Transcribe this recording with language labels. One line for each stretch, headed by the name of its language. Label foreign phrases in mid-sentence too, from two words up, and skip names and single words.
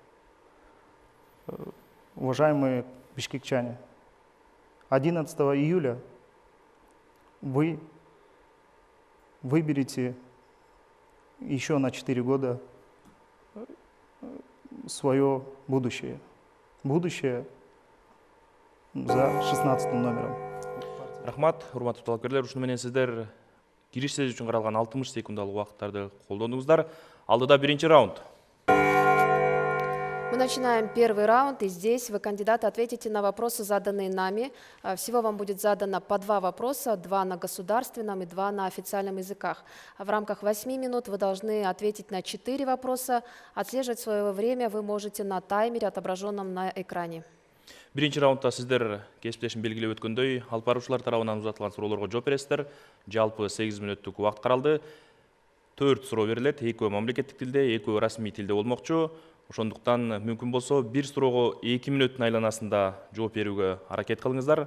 Russian: Уважаемые бишкекчане, 11 июля вы выберете еще на 4 года свое будущее. Будущее за 16 номером.
Kyrgyz: Рахмат, урматтуу талапкерлер, ушуну менен сиздер кириш сөз үчүн каралган 60 секундалык убакыттарды колдондуңуздар. Алдыда биринчи раунд.
Russian: Мы начинаем первый раунд, и здесь вы, кандидаты, ответите на вопросы, заданные нами. Всего вам будет задано по 2 вопроса, 2 на государственном и 2 на официальном языках. В рамках 8 минут вы должны ответить на 4 вопроса. Отслеживать свое время вы можете на таймере, отображенном на экране.
Kyrgyz: Биринчи раундда сиздер кесиптешим белгилеп өткөндөй, алып баруучулар тарабынан узатылган суроолорго жооп бересиздер. Жалпы 8 мүнөттүк убакыт каралды. 4 суроо берилет, 2 мамлекеттик тилде, 2 расмий тилде болмокчу. Ошондуктан мүмкүн болсо бир суроого 2 мүнөттүн айланасында жооп берүүгө аракет кылыңыздар.